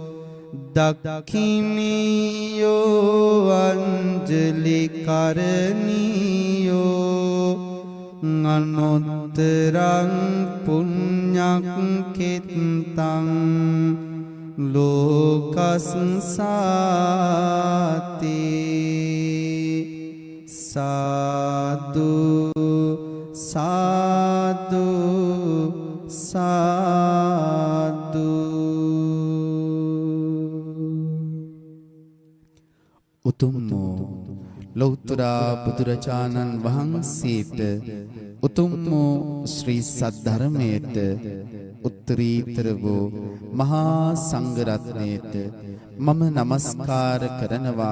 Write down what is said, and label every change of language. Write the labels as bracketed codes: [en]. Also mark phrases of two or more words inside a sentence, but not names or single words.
[pi] දක්ඛිනියෝ අංජලි කරණියෝ අනුත්තරං පුඤ්ඤක්ඛිතං ලෝකස්සාති සාදු සාදු සාදු. [si] උතුම් වූ ලෞතර බුදුරජාණන් වහන්සේට උතුම් වූ ශ්‍රී සද්ධර්මයට උත්තරීතර වූ මහා සංඝරත්නයට මම නමස්කාර කරනවා.